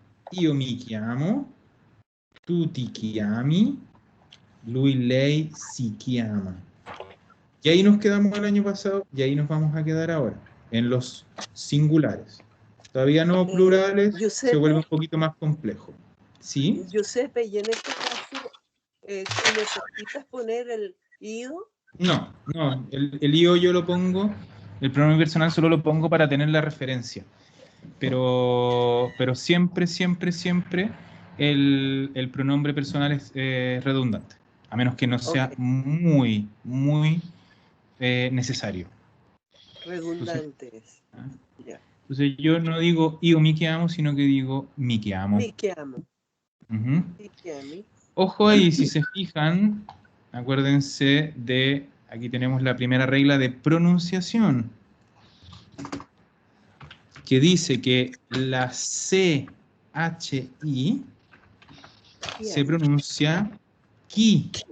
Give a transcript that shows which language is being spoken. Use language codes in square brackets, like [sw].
[it] Io mi chiamo, tu ti chiami, lui, lei si chiama. [es] Y ahí nos quedamos el año pasado y ahí nos vamos a quedar ahora, en los singulares. Todavía no plurales, se Giuseppe, vuelve un poquito más complejo. ¿Sí? Giuseppe, y en este caso, ¿tú necesitas poner el io? No, el io yo lo pongo, el pronombre personal solo lo pongo para tener la referencia. Pero siempre, siempre, siempre el pronombre personal es redundante, a menos que no sea muy, muy necesario. Redundantes. ¿Ah? Ya. Entonces yo no digo [it] io mi chiamo, [es] sino que digo [it] mi chiamo. Mi chiamo. Ujú. Mi chiami. [es] Ojo ahí, si se fijan, acuérdense de, aquí tenemos la primera regla de pronunciación, que dice que la CHI se pronuncia ki.